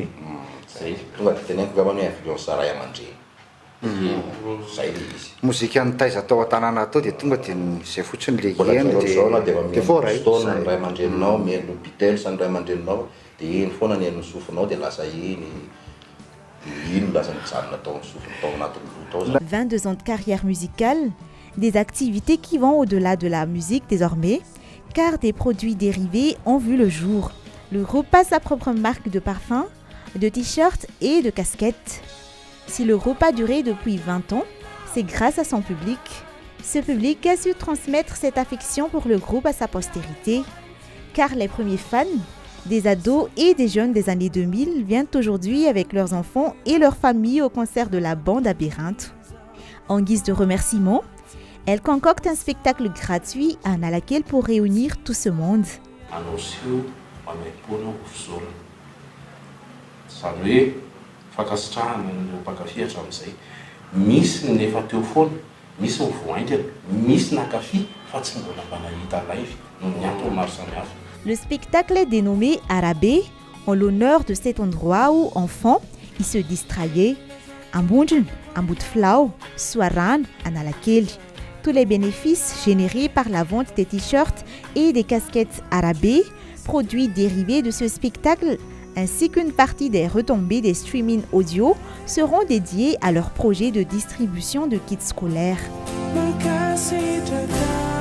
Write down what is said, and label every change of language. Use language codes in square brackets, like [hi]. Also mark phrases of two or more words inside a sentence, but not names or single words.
[mg] zay tonga dia teneniko angamba hoe influence ray aman-dreny zay le izy mozika nitaiza tao an-tanàna tao dia tonga dia zay fotsiny le heno dia voaray fotoana ny ray aman-dreninao mihaino Beatles ny ray aman-dreninao dia iny foana ny haino sofinao dia lasa iny [fr] 22 ans de carrière musicale, des activités qui vont au-delà de la musique désormais, car des produits dérivés ont vu le jour. Le groupe a sa propre marque de parfums, de t-shirts et de casquettes. Si le groupe a duré depuis 20 ans, c'est grâce à son public. Ce public a su transmettre cette affection pour le groupe à sa postérité, car les premiers fans, des ados et des jeunes des années 2000 viennent aujourd'hui avec leurs enfants et leurs familles au concert de la bande à Beranto. En guise de remerciement, Elle concocte un spectacle gratuit à Analakely pour réunir tout ce monde. [mg] Anao maimpoana ofizorana izany hoe fankasitrahana ireo mpankafy hatramin'izay misy ny efa teo foana misy ny voaingana misy nakafy fa tsy mbola mba nahita live no ny antony maro samihafa. [fr] Le spectacle est dénommé Arabé en l'honneur de cet endroit où enfants y se distraiaient. Ambondrona, Ambodifilao, Soarano, Analakely. Tous les bénéfices générés par la vente des t-shirts et des casquettes Arabé, produits dérivés de ce spectacle, ainsi qu'une partie des retombées des streamings audio seront dédiés à leur projet de distribution de kits scolaires.